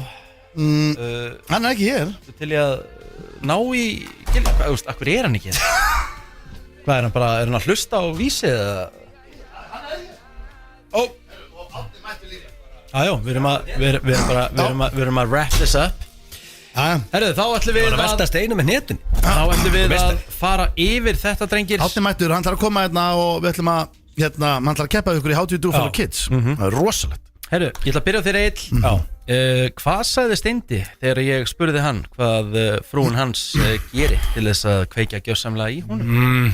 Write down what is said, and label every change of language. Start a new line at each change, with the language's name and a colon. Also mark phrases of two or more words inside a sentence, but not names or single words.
Icelandic: hann er ekki hér til ég að ná í akkur er hann ekki hvað, er hann að hlusta á vísi eða Já, við erum að
English: wrap this up.
Icelandic: Herðu, þá ætlum við að velta steinu með hnetin. Þá ætlum við að fara yfir þetta, drengir. Átni mættur, hann þarf að koma hérna og við ætlum að hann ætlar að keppa ykkur í How Do You Do for Kids. Það er rosalegt. Herru, ég ætla að byrja á þér Egill. Hvað sagði Steindi þegar ég spurði hann hvað frúin hans geri til þess að kveikja gjörsamlega í honum?